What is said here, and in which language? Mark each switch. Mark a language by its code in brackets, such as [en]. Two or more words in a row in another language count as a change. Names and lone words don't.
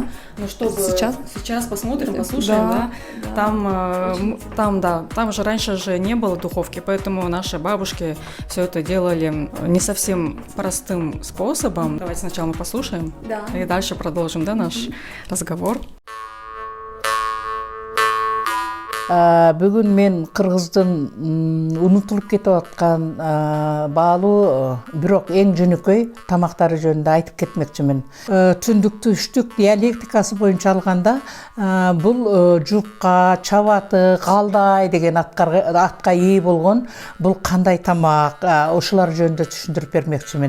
[ru] Ну что, сейчас посмотрим, послушаем, да? Там же раньше же не было духовки, поэтому наши бабушки все это делали не совсем простым способом. Давайте сначала мы послушаем, да. И дальше продолжим, да, наш разговор. [ky] Бүгүн мен Кыргыздын унутулуп кетип аткан баалуу бирок эң жөнөкөй тамактары жөнүндө айтып кетмекчимин. Түндүктү үчтүк диалектикасы боюнча алганда бул жупка, чабаты, калдай деген атка ээ болгон бул кандай тамак, ошолор жөнүндө түшүндүрүп бермекчимин.